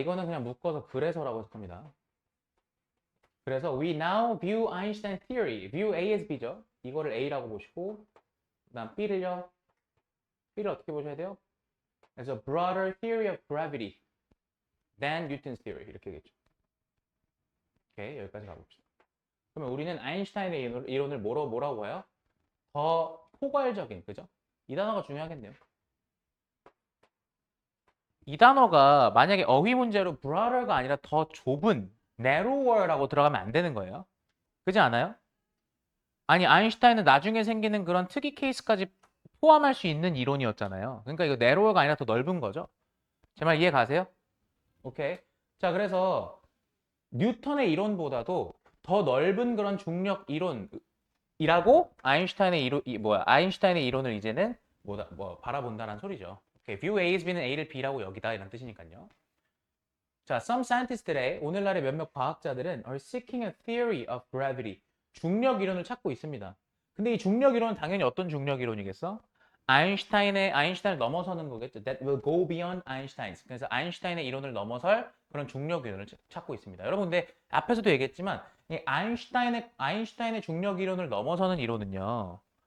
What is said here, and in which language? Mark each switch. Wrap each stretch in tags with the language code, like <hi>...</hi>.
<ko>이거는 그냥 묶어서 그래서라고 해석합니다. 그래서</ko> <en>we now view Einstein theory. view A as B죠.</en> <ko>이거를 A라고 보시고 그다음 B를요. B를 어떻게 보셔야 돼요? 그래서</ko> <en>broader theory of gravity than Newton's theory.</en> <ko>이렇게 되겠죠. 오케이, 여기까지 가봅시다. 그러면 우리는 아인슈타인의 이론을 뭐라고 봐요? 더 포괄적인, 그죠? 이 단어가 중요하겠네요. 이 단어가 만약에 어휘 문제로 broader가 아니라 더 좁은 narrower라고 들어가면 안 되는 거예요. 그렇지 않아요? 아니, 아인슈타인은 나중에 생기는 그런 특이 케이스까지 포함할 수 있는 이론이었잖아요. 그러니까 이거 narrower가 아니라 더 넓은 거죠. 제 말 이해 가세요? 오케이. 자, 그래서 뉴턴의 이론보다도 더 넓은 그런 중력 이론이라고 아인슈타인의 이론을 이제는 바라본다는 소리죠. 오케이.</ko> <en>view A is B</en> <ko>는 A를 B라고 여기다 이런 뜻이니까요. 자,</ko> <en>some scientists today,</en> <ko>오늘날의 몇몇 과학자들은</ko> <en>are seeking a theory of gravity.</en> <ko>중력 이론을 찾고 있습니다. 근데 이 중력 이론은 당연히 어떤 중력 이론이겠어? 아인슈타인을 넘어서는 거겠죠.</ko> <en>That will go beyond Einstein's.</en> <ko>그래서 아인슈타인의 이론을 넘어설 그런 중력 이론을 찾고 있습니다. 여러분, 근데 앞에서도 얘기했지만 이 아인슈타인의 중력 이론을 넘어서는 이론은요.</ko>